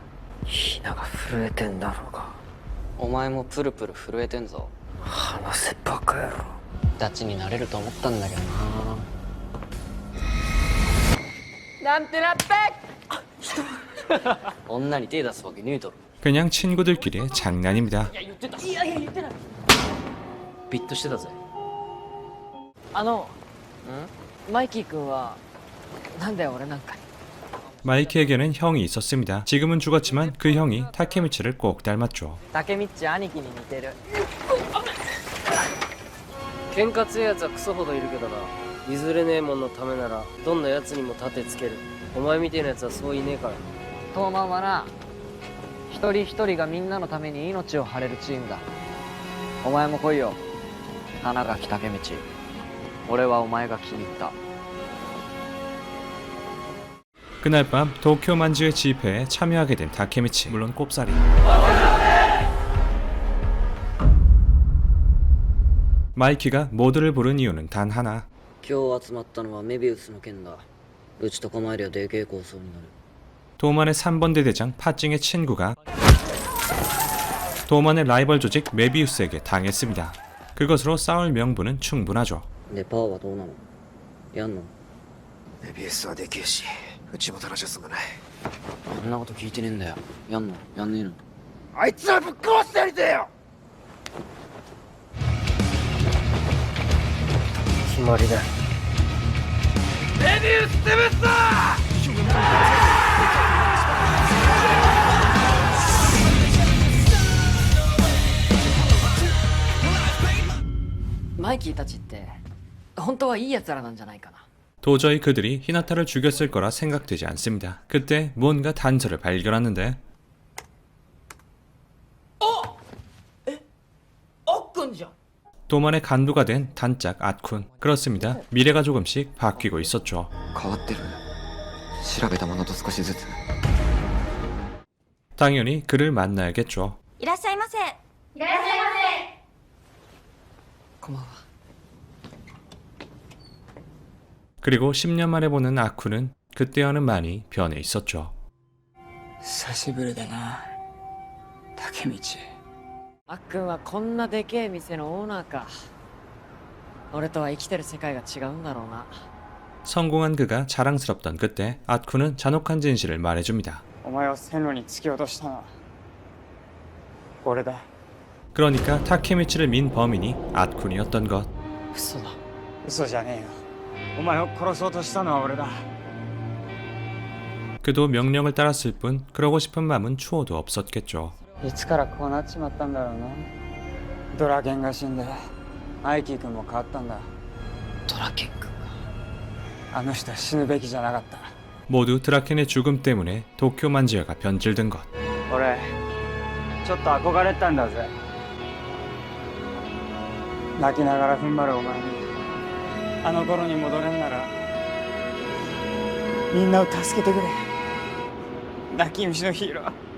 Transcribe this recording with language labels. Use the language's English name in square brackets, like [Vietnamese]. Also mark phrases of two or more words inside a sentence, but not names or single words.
[Japanese] ひなが震えてんだろうが。お前もプルプル震えてんぞ。話せバカ野郎。ダチになれると思ったんだけどな。なんてなって女に手出すわけねえだろ。 [Korean] 그냥 친구들끼리의 장난입니다. [Japanese] いや言ってない。ビッとしてたぜ。マイキー君はなんで俺なんかに。 [Korean] 마이키에게는 형이 있었습니다. 지금은 죽었지만 그 형이 타케미치를 꼭 닮았죠. [Japanese] 竹道兄貴に似てる。喧嘩強いやつはクソほどいるけどな。譲れねえもんのためならどんなやつにも盾つける。お前みてえなやつはそういねえから。東満はな、一人一人がみんなのために命を張れるチームだ。お前も来いよ、花垣竹道。俺はお前が気に入った。 [Korean] 그날 밤 도쿄 만지의 집회에 참여하게 된 다케미치. 물론 꼽사리. 마이키가 모두를 부른 이유는 단 하나. [Japanese] 今日集まったのはメビウスの件だ。うちと構えりゃでけえ構想になる。 [Korean] 도만의 3번대 대장 파찡의 친구가 도만의 라이벌 조직 메비우스에게 당했습니다. 그것으로 싸울 명분은 충분하죠. [Japanese] でパーはどうなの？やんの？メビウスはできるし、うちもたらしは済まない。そんなこと聞いてねえんだよ。やんの？やんねえの？あいつらぶっ殺してやりてえよ。決まりだ。メビウステベスだ。マイキーたちって本当はいい奴らなんじゃないかな。 [Korean] 도저히 그들이 히나타를 죽였을 거라 생각되지 않습니다. 그때 뭔가 단서를 발견하는데 [Japanese] あっくんじゃん。 [Korean] 도만의 간부가 된 단짝 앗쿤. 그렇습니다. 미래가 조금씩 바뀌고 있었죠. [Japanese] 変わってる。調べたものと少しずつ。 [Korean] 당연히 그를 만나야겠죠. [Japanese] いらっしゃいませ。いらっしゃいませ。こんばんは。 [Korean] 그리고 10년 만에 보는 아쿤은 그때와는 많이 변해 있었죠. [Japanese] 久しぶりだな竹道。あっくんはこんなでけえ店のオーナーか。俺とは生きてる世界が違うんだろうな。 [Korean] 성공한 그가 자랑스럽던 그때 앗쿤은 잔혹한 진실을 말해줍니다. [Japanese] お前を線路に突き落としたのは俺だ。 [Korean] 그러니까 타케미치를 민 범인이 앗쿤이었던 것. [Japanese] 嘘だ。嘘じゃねえよ。お前を殺そうとしたのは俺だ。 [Korean] 그도 명령을 따랐을 뿐 그러고 싶은 마음은 추호도 없었겠죠. [Japanese] いつからこうなっちまったんだろうな。ドラケンが死んでマイキー君も変わったんだ。ドラケン君が。あの人は死ぬべきじゃなかった。 [Korean] 모두 드라켄의 죽음 때문에 도쿄 만지아가 변질된 것. [Japanese] 俺ちょっと憧れてたんだぜ。泣きながら踏ん張るお前にあの頃に戻れんならみんなを助けてくれ。泣き虫のヒーロー。